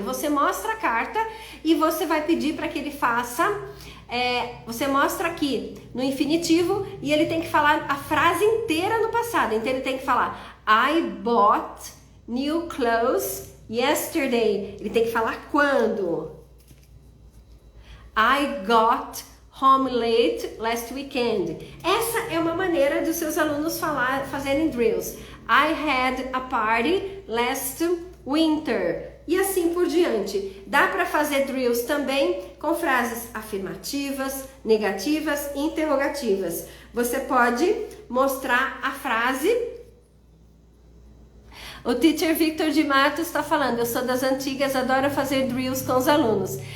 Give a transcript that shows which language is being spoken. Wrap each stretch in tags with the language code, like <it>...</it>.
<pt>Você mostra a carta e você vai pedir para que ele faça, você mostra aqui no infinitivo e ele tem que falar a frase inteira no passado. Então ele tem que falar</pt> <en>I bought new clothes yesterday.</en> <pt>Ele tem que falar quando.</pt> <en>I got home late last weekend.</en> <pt>Essa é uma maneira dos seus alunos fazerem drills.</pt> <en>I had a party last winter.</en> <pt>E assim por diante. Dá para fazer drills também com frases afirmativas, negativas e interrogativas. Você pode mostrar a frase. O teacher Victor de Matos está falando, eu sou das antigas, adoro fazer drills com os alunos.</pt>